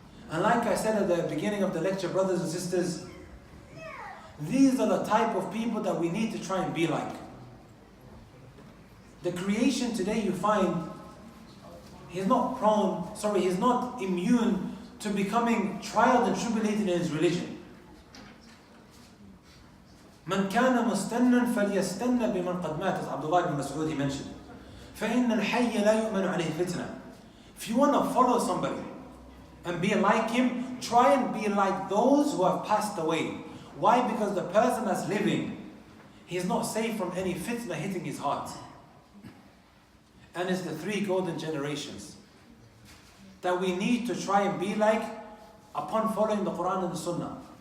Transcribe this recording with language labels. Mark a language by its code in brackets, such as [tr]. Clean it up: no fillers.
[en] And like I said at the beginning of the lecture, brothers and sisters, these are the type of people that we need to try and be like. The creation today, you find, he's not immune to becoming trialed and tribulated in his religion. [ar] من كان مستنا فليستنى بمن قد مات, [en] as Abdullah ibn Mas'ud he mentioned. [ar] فإن الحي لا يؤمن عليه فتنة. [en] If you want to follow somebody and be like him, try and be like those who have passed away. Why? Because the person that's living, he is not safe from any fitna hitting his heart. And it's the 3 golden generations that we need to try and be like upon following the Quran and the Sunnah.